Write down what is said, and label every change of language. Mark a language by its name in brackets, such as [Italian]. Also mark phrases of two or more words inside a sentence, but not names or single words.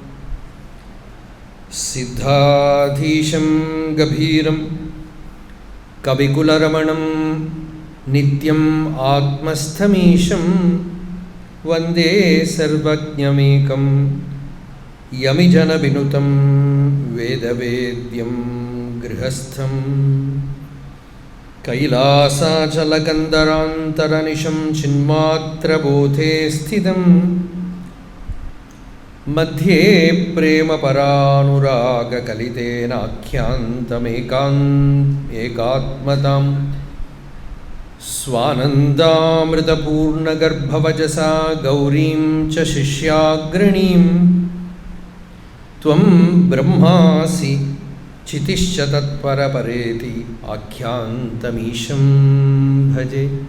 [Sanskrit] सिद्धाधीशं गभीरं कविकुलरमणं नित्यम् आत्मस्थमीशं, वन्दे सर्वज्ञमेकं यमिजनविनुतं वेदवेद्यं ഗൃഹസ്ഥം കൈലാസാചലകന്ദരാന്തരനിശം ചിന്മാത്രബോധേ സ്ഥിതം മധ്യേ പ്രേമപരാനുരാഗകലിതേനാഖ്യാന്തമേകാത്മതാം സ്വാനന്ദാമൃതപൂർണഗർഭവജസാ ഗൗരീം ച ശിഷ്യാഗ്രണീം ത്വം ബ്രഹ്മാസി ചിതിശ്ച തത്പരപരേതി ആഖ്യാന്തമീശം ഭജെ.